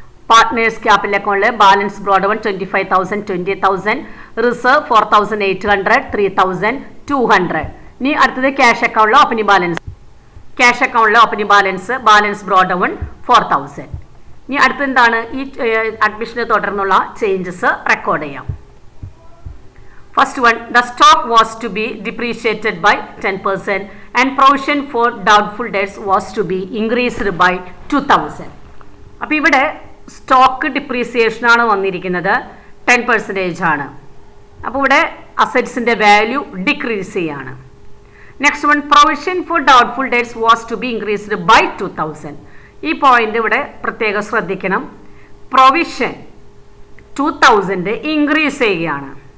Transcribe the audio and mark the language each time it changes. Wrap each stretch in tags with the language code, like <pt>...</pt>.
<ml>Partners capital അക്കൗണ്ടിൽ balance broad one 25,000, 20,000, reserve 4,800, 3,200. ഇനി അടുത്തത് ക്യാഷ് അക്കൗണ്ടിലെ ഓപ്പണിംഗ് ബാലൻസ്. ക്യാഷ് അക്കൗണ്ടിലെ ഓപ്പണിംഗ് ബാലൻസ് ബ്രോഡ് വൺ 4,000. ഇനി അടുത്ത എന്താണ്? ഈ അഡ്മിഷനെ തുടർന്നുള്ള ചേഞ്ചസ് റെക്കോർഡ് ചെയ്യാം.</ml> <en>First one, the stock was to be depreciated by 10% and provision for doubtful debts was to be increased by 2000.</en> <ml>അപ്പോൾ ഇവിടെ സ്റ്റോക്ക് ഡിപ്രീസിയേഷൻ ആണ് വന്നിരിക്കുന്നത്, 10% ആണ്. അപ്പോൾ ഇവിടെ അസറ്റ്സിൻ്റെ വാല്യൂ ഡിക്രീസ് ചെയ്യാണ്.</ml> <en>Next one, provision for doubtful debts was to be increased by 2000.</en> <ml>ഈ point ഇവിടെ പ്രത്യേകം ശ്രദ്ധിക്കണം. പ്രൊവിഷൻ 2000 ഇൻക്രീസ് ചെയ്യുകയാണ്.</ml>